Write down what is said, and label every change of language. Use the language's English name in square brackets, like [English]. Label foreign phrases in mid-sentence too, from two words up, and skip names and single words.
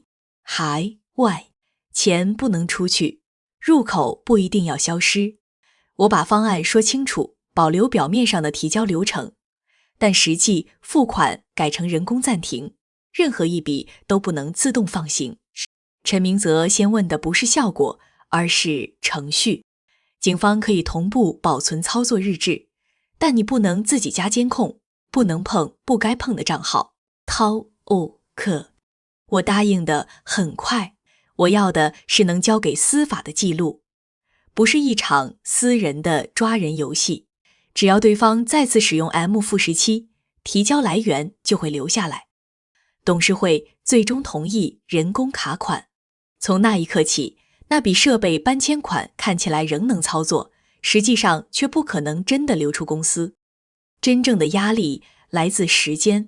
[Chinese] 海外錢不能出去，入口不一定要消失。我把方案說清楚，保留表面上的提交流程，但實際付款改成人工暫停，任何一筆都不能自動放行。陳明則先問的不是效果，而是程序。警方可以同步保存操作日志，但你不能自己加監控，不能碰不該碰的賬號。我答應的很快，我要的是能交給司法的記錄，不是一場私人的抓人遊戲。只要对方再次使用 M-17，提交來源就會留下來。董事會最終同意人工卡款。從那一刻起，那筆設備搬遷款看起來仍能操作，實際上卻不可能真的流出公司。真正的壓力來自時間。